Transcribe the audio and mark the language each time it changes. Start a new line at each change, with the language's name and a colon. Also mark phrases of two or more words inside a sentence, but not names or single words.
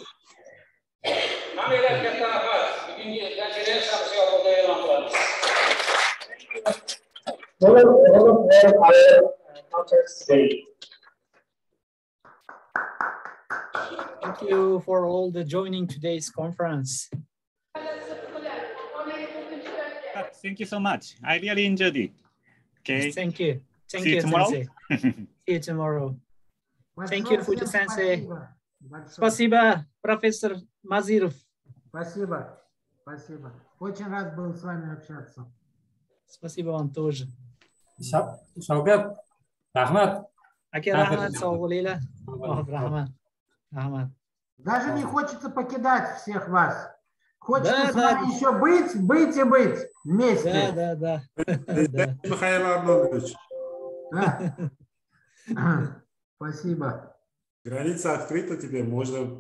English: Thank you for all the joining today's conference. Thank you so much. I really enjoyed it. Okay. Thank you. Thank you, Sensei. See you tomorrow. Thank you, Fuji Sensei.
Russian: Спасибо, профессор Мазиров. Спасибо. Спасибо. Очень рад был с вами общаться. Спасибо вам тоже.
Uzbek: Shavkat, rahmat. Aka, rahmat, sog' bo'linglar. Rahmat. Rahmat.
Russian: Даже не хочется покидать всех вас. Хочется с вами еще быть и быть вместе. Да. Михаил Арнольдович. Спасибо. Граница открыта тебе, можно...